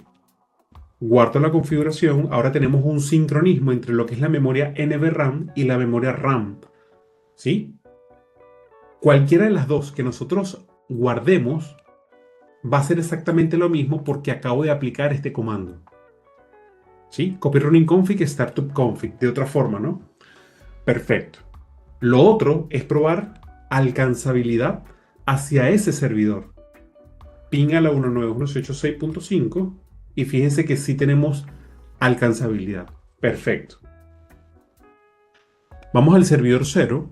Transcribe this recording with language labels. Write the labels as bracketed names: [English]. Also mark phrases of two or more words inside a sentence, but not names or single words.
[Spanish] Guardo la configuración. Ahora tenemos un sincronismo entre lo que es la memoria NVRAM y la memoria RAM. ¿Sí? Cualquiera de las dos que nosotros guardemos va a ser exactamente lo mismo porque acabo de aplicar este comando. ¿Sí? [English] Copy running config, startup config. [Spanish] De otra forma, ¿no? Perfecto. Lo otro es probar alcanzabilidad hacia ese servidor. Ping a la 192.168.6.5 y fíjense que sí tenemos alcanzabilidad. Perfecto. Vamos al servidor 0.